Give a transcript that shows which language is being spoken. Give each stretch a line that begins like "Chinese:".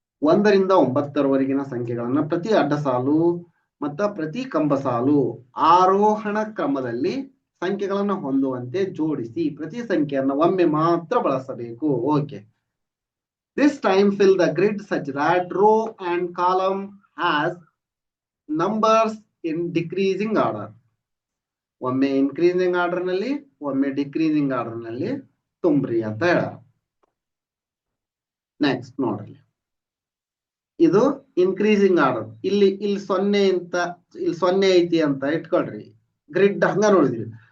Kannada: ಒಂದರಿಂದ 9ರವರೆಗಿನ ಸಂಖ್ಯೆಗಳನ್ನ ಪ್ರತಿ ಅಡ್ಡ ಸಾಲು ಮತ್ತ ಪ್ರತಿ ಕಂಬ ಸಾಲು ಆರೋಹಣ ಕ್ರಮದಲ್ಲಿ ಸಂಖ್ಯೆಗಳನ್ನ ಹೊಂದುವಂತೆ ಜೋಡಿಸಿ ಪ್ರತಿ ಸಂಖ್ಯೆಯನ್ನು ಒಮ್ಮೆ ಮಾತ್ರ ಬಳಸಬೇಕು. Okay.
English: This time fill the grid such that row and column has numbers in decreasing order.
Kannada: ಒಮ್ಮೆ ಇನ್ಕ್ರೀಸಿಂಗ್ ಆರ್ಡರ್ ನಲ್ಲಿ ಒಮ್ಮೆ ಡಿಕ್ರೀಸಿಂಗ್ ಆರ್ಡರ್ ನಲ್ಲಿ ತುಂಬ್ರಿ ಅಂತ ಹೇಳ. ನೆಕ್ಸ್ಟ್ ನೋಡ್ರಿ, ಇದು ಇನ್ಕ್ರೀಸಿಂಗ್ ಆರ್ಡರ್. ಇಲ್ಲಿ 0 ಐತಿ ಅಂತ ಇಟ್ಕೊಳ್ರಿ. ಗ್ರಿಡ್ ಹಂಗ ನೋಡಿದ್ರಿ.